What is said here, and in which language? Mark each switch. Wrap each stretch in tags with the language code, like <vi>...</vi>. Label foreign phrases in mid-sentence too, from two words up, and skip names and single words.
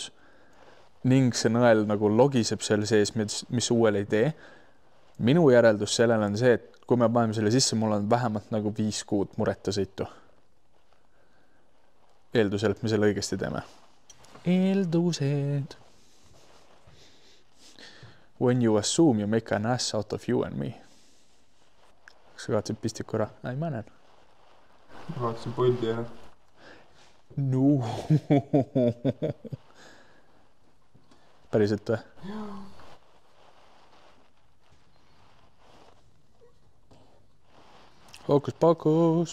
<et>Ning see nõel nagu logiseb seal sees, mis uuel ei tee. Minu järeldus sellel on see, et kui me paneme selle sisse, mul on vähemalt nagu 5 kuud mureta sõitu. Eeldusel, et me selle õigesti teeme. Eeldused.</et> <en>When you assume you make an ass out of you and me.</en> <et>Kas sa kaatsid pistiku ära? Ei, ma näen. Ma vaatasin poldi ära. No. Päriselt või? Fookus.</et>